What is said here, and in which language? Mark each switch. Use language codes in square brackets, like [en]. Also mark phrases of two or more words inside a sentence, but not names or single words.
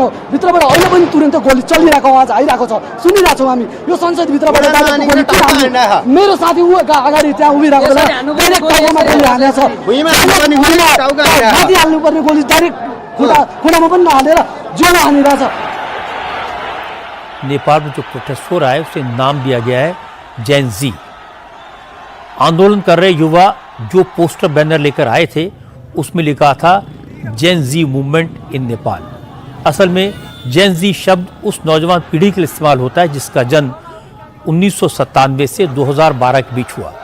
[ne] भित्रबाट अहिले पनि तुरन्त गोली चलिरहेको आवाज आइरहेको छ, सुनिरहेको छौँ हामी। यो संसद भित्रबाट मेरो साथी ऊ अगाडि त्यहाँ उभिरहेको बेला डाइरेक्ट टाउकोमा गोली हानेको छ। माथि हाल्नुपर्ने गोली डाइरेक्ट खुट्टामा पनि नहालेर जोमा हानिरहेछ। [hi] नेपाल में जो प्रोटेस्ट हो रहा है उसे नाम दिया गया है जेन जी। आंदोलन कर रहे युवा जो पोस्टर बैनर लेकर आए थे उसमें लिखा था जेन जी [en] movement in Nepal. [hi] असल में जेन जी शब्द उस नौजवान पीढ़ी के लिए इस्तेमाल होता है जिसका जन्म 1997 से 2012 के बीच हुआ।